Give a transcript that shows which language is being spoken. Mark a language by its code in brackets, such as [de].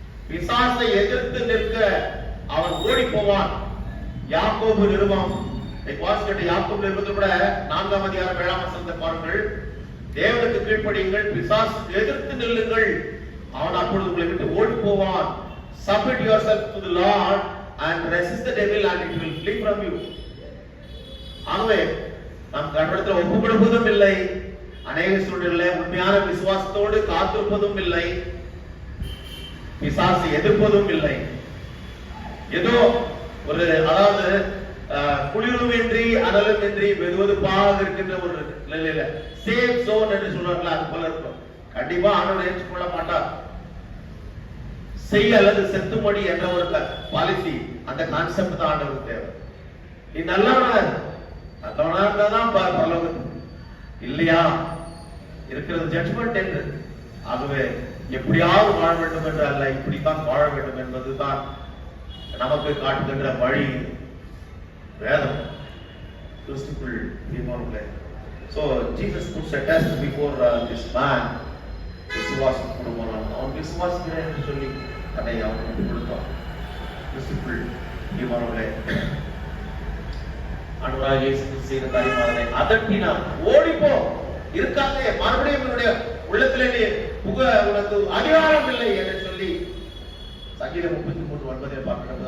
[ta] பிசாசை எதிர்த்து நிற்க அவன் ஓடி போவான். யாக்கோபு நிருபம், யாக்கோபு நிருபத்தில் கூட 4ஆம் அதிகாரம் 7ஆம் வசனத்தை பாருங்கள். தேவனுக்கு கீழ்ப்படியுங்கள், பிசாசுக்கு எதிர்த்து நில்லுங்கள், அவன் அப்பொழுது உங்களை விட்டு ஓடி போவான். [en] Submit yourself to the Lord and resist the devil and it will flee from you. [ta] ஆகவே நாம் கடவுளத்தில் ஒப்பு கொடுப்பதும் இல்லை, அநேக சூழ்நிலையில் உண்மையான விசுவாசத்தோடு காத்திருப்பதும் இல்லை, பிசாசை எதிர்ப்பதும் இல்லை. ஏதோ ஒரு, அதாவது குளிருமின்றி அனலுமின்றி வெதுவெதுப்பாக இருக்கின்ற ஒரு நிலையில சேஃப் ஜோன் என்று சொல்றாங்களா, அது போல இருக்கும். கண்டிப்பா ஆண்டவர் ஏற்றுக்கொள்ள மாட்டார். செய் அல்லது செத்துமடி என்ற ஒரு பாலிசி, அந்த கான்செப்ட் தான் ஆண்டவருக்கு தேவை. நீ நல்லவனா இருந்தாதான் பரலோகம், இல்லையா இருக்கிறது ஜட்ஜ்மெண்ட் என்று. ஆகவே எப்படியாவது வாழ வேண்டும் என்று அல்ல, இப்படித்தான் வாழ வேண்டும் என்பதுதான் நமக்கு காட்டுகின்ற வழி வேதம். கிறிஸ்துக்குள் பிரியமானவர்களே, [en] so Jesus puts a test before this man. [ta] விசுவாசம் கொடுமானான், அவன் விசுவாசிக்கிறேன் என்று சொல்லி அதை அவனுக்கு கொடுத்தான். கிறிஸ்துக்குள் பிரியமானவர்களே, ஆண்டவராகிய இயேசு செய்த காரியம் அதனை அதட்டினான். ஓடிப்போ, இருக்காங்க மறுபடியும் என்னுடைய உள்ளத்திலே நீ புக, உனக்கு அதிகாரம் இல்லை என்று சொல்லி சங்கீதம் 33:9 பார்க்கிறது.